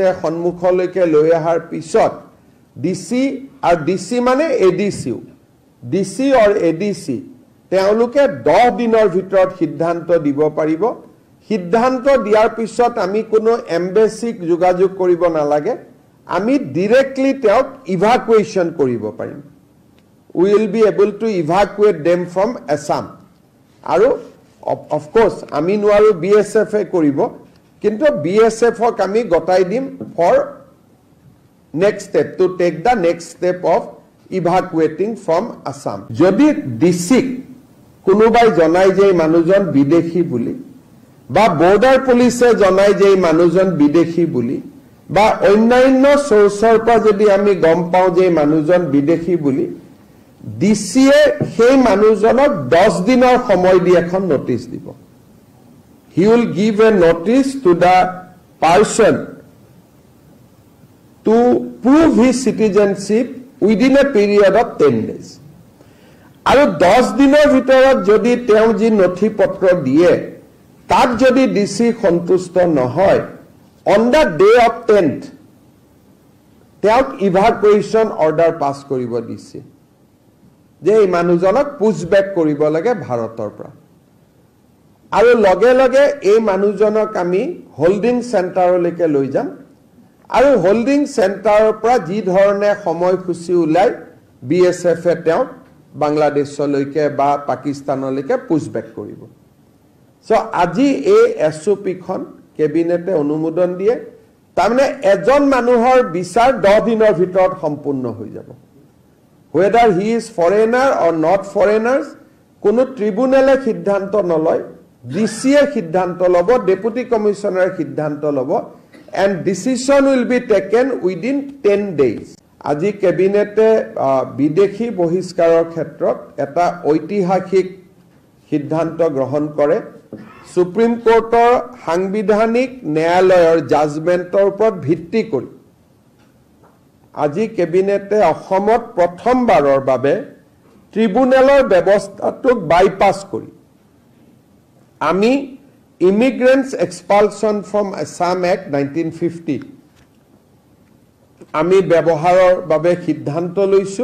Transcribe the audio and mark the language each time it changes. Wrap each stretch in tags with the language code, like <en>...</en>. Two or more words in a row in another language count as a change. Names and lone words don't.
<as>সন্মুখলৈকে লৈ অহাৰ পিছত ডিসি আর ডিসি মানে এডিসি ডিসি আর এডিসি তেওঁলোকে 10 দিনৰ ভিতৰত সিদ্ধান্ত দিব পাৰিব সিদ্ধান্ত দিয়াৰ পিছত আমি কোনো এমবেসিক যোগাযোগ কৰিব নালাগে আমি ডাইৰেক্টলি তেওঁক ইভাকুৱেশ্যন কৰিব পাৰিম</as> <en>we will be able to evacuate them from Assam</en> <as>আৰু</as> <en>of course</en> <as>আমি নোৱাৰো BSF এ কৰিব কিন্তু BSF ক আমি গটাই দিম</as> <en>for next step to take the next step of evacuating from Assam.</en> <as>Jodi DC কোনোবাই জনাই যে মানুহজন বিদেশী বুলি বা বৰ্ডাৰ পুলিচে জনাই যে মানুহজন বিদেশী বুলি বা অন্যান্য সোৰ্সৰ পৰা যদি আমি গম পাওঁ যে মানুহজন বিদেশী বুলি ডিসিয়ে সেই মানুহজনক 10 দিনৰ সময় দি এখন নোটিছ দিব.</as> <en>He will give a notice to the person to prove his citizenship within a period of 10 days.</en> <as>আৰু 10 দিনৰ ভিতৰত যদি তেওঁ যি নথি পত্ৰ দিয়ে তাত যদি ডিসি সন্তুষ্ট নহয়</as> <en>on the day of 10th</en> <as>তেওঁক ইভাকুৱেশ্যন অৰ্ডাৰ পাছ কৰিব দিছে যে এই মানুহজনক পুছবেক কৰিব লাগে ভাৰতৰ পৰা আৰু লগে লগে এই মানুহজনক আমি</as> <en>holding centreলৈকে</en> <as>লৈ যাম আৰু</as> <en>holding centreৰ</en> <as>পৰা যি ধৰণে সময়সূচী উলাই বিএসএফ এ তেওঁ বাংলাদেশলৈকে বা পাকিস্তানলৈকে পুছবেক কৰিব. সো আজি এই এসওপি খন কেবিনেটে অনুমোদন দিয়ে তাৰমানে এজন মানুহৰ বিচাৰ 10 দিনৰ ভিতৰত সম্পূৰ্ণ হৈ যাব.</as> <en>whether he is foreigner or not foreigners</en> <as>কোনো ট্ৰিবিউনেলে সিদ্ধান্ত নলয় ডিসিয়ে সিদ্ধান্ত লব</as> <en>deputy commissioner</en> <as>সিদ্ধান্ত লব</as> <en>and decision will be taken within 10 days.</en> <as>আজি কেবিনেটে বিদেশী বহিষ্কাৰৰ ক্ষেত্ৰত এটা ঐতিহাসিক সিদ্ধান্ত গ্ৰহণ কৰে. সুপ্ৰিম কোৰ্টৰ সাংবিধানিক ন্যায়ালয়ৰ জাজমেন্টৰ ওপৰত ভিত্তি কৰি আজি কেবিনেটে অসমত প্ৰথমবাৰৰ বাবে ট্ৰিবিউনেলৰ ব্যৱস্থাটোক বাইপাছ কৰি আমি Immigrants Expulsion from Assam Act 1950 আমি ব্যৱহাৰৰ বাবে সিদ্ধান্ত লৈছো.</as>